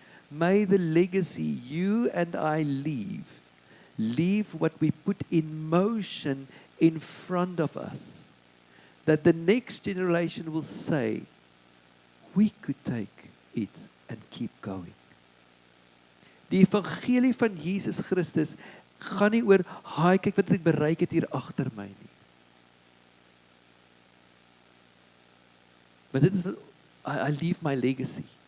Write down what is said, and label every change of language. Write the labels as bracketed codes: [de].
[en] May the legacy you and I leave what we put in motion in front of us. That the next generation will say, we could take it and keep going. [af] Die evangelie van Jesus Christus gaan nie oor, haai, kyk wat ek bereik het hier agter my nie. Maar dit is wat, [en] I leave my legacy.